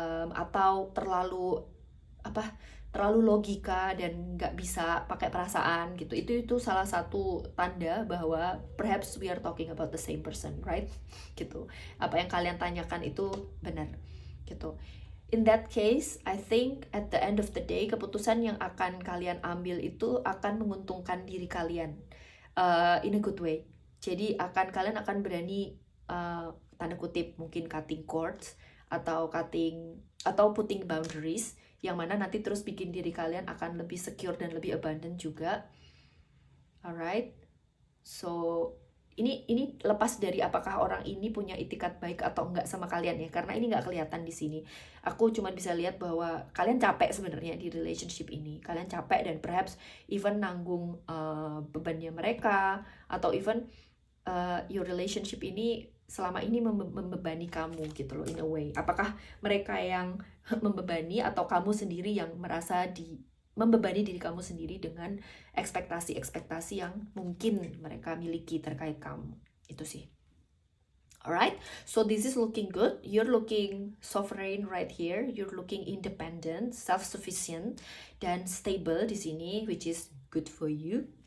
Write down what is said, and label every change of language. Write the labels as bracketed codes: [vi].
[id] atau terlalu logika dan nggak bisa pakai perasaan gitu. [en] Itu salah satu tanda bahwa perhaps we are talking about the same person, right? [id] Gitu. Apa yang kalian tanyakan itu benar gitu. [en] In that case, I think at the end of the day, [id] keputusan yang akan kalian ambil itu akan menguntungkan diri kalian [en] in a good way. [id] Jadi kalian akan berani tanda kutip mungkin [en] cutting cords [id] atau [en] putting boundaries, [id] yang mana nanti terus bikin diri kalian akan lebih secure dan lebih abundant juga. Alright, so ini lepas dari apakah orang ini punya itikat baik atau enggak sama kalian ya, karena ini nggak kelihatan di sini. Aku cuma bisa lihat bahwa kalian capek sebenarnya di relationship ini. Kalian capek dan perhaps even nanggung bebannya mereka, atau even [en] your relationship [id] ini selama ini membebani kamu gitu loh, in a way. Apakah mereka yang membebani atau kamu sendiri yang merasa membebani diri kamu sendiri dengan ekspektasi-ekspektasi yang mungkin mereka miliki terkait kamu. Itu sih. [en] Alright, so this is looking good. You're looking sovereign right here. You're looking independent, self-sufficient, dan stable [id] di sini, [en] which is good for you.